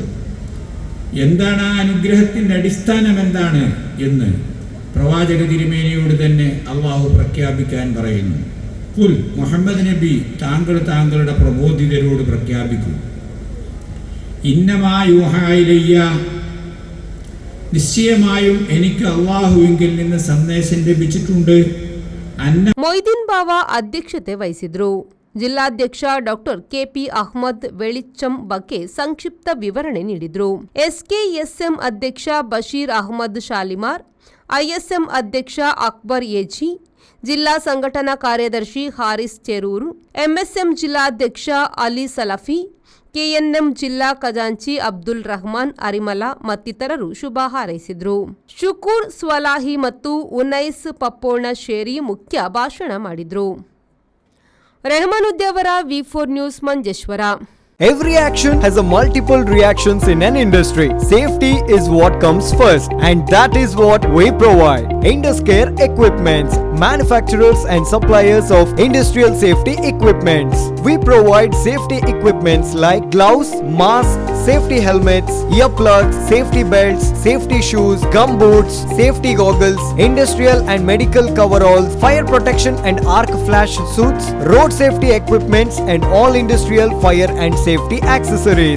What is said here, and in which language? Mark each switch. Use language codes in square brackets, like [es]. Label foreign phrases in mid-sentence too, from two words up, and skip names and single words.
[ml] എന്താണ് ആ അനുഗ്രഹത്തിൻ്റെ അടിസ്ഥാനം എന്താണ് എന്ന് പ്രവാചക തിരുമേനിയോട് തന്നെ അള്ളാഹു പ്രഖ്യാപിക്കാൻ പറയുന്നു. കുൽ മുഹമ്മദ് നബി താങ്കളുടെ പ്രബോധിതരോട് പ്രഖ്യാപിക്കൂ. [ar] إنما يوحى إلي, [ml] നിശ്ചയമായും എനിക്ക് അള്ളാഹുവിങ്കിൽ നിന്ന് സന്ദേശം ലഭിച്ചിട്ടുണ്ട്. [kn] ಮೊಯ್ದೀನ್ ಬಾವ ಅಧ್ಯಕ್ಷತೆ ವಹಿಸಿದ್ರು. ಜಿಲ್ಲಾಧ್ಯಕ್ಷ ಡಾಕ್ಟರ್ ಕೆಪಿ ಅಹ್ಮದ್ ವೆಳಿಚ್ಚಂ ಬಗ್ಗೆ ಸಂಕ್ಷಿಪ್ತ ವಿವರಣೆ ನೀಡಿದ್ರು. ಎಸ್ಕೆಎಸ್ಎಂ ಅಧ್ಯಕ್ಷ ಬಶೀರ್ ಅಹ್ಮದ್ ಶಾಲಿಮಾರ್, ಐಎಸ್ಎಂ ಅಧ್ಯಕ್ಷ ಅಕ್ಬರ್ ಎಜಿ, ಜಿಲ್ಲಾ ಸಂಘಟನಾ ಕಾರ್ಯದರ್ಶಿ ಹಾರಿಸ್ ಚೆರೂರು, ಎಂಎಸ್ಎಂ ಜಿಲ್ಲಾಧ್ಯಕ್ಷ ಅಲಿ ಸಲಫಿ, ಕೆಎನ್ಎಂ ಜಿಲ್ಲಾ ಖಜಾಂಚಿ ಅಬ್ದುಲ್ ರಹಮಾನ್ ಅರಿಮಲಾ ಮತ್ತಿತರರು ಶುಭ ಹಾರೈಸಿದರು. ಶುಕೂರ್ ಸ್ವಲಾಹಿ ಮತ್ತು ಉನೈಸ್ ಪಪ್ಪೋಣ ಶೇರಿ ಮುಖ್ಯ ಭಾಷಣ ಮಾಡಿದರು. ರೆಹಮಾನುದ್ದಿ ಅವರ V4 ನ್ಯೂಸ್ ಮಂಜೇಶ್ವರ. [en] Every action has a multiple reactions in an industry. Safety is what comes first, and that is what we provide. Induscare Equipments, manufacturers and suppliers of industrial safety equipments. We provide safety equipments like gloves, masks, safety helmets, earplugs, safety belts, safety shoes, gum boots, safety goggles, industrial and medical coveralls, fire protection and arc flash suits, road safety equipments, and all industrial fire and safety accessories.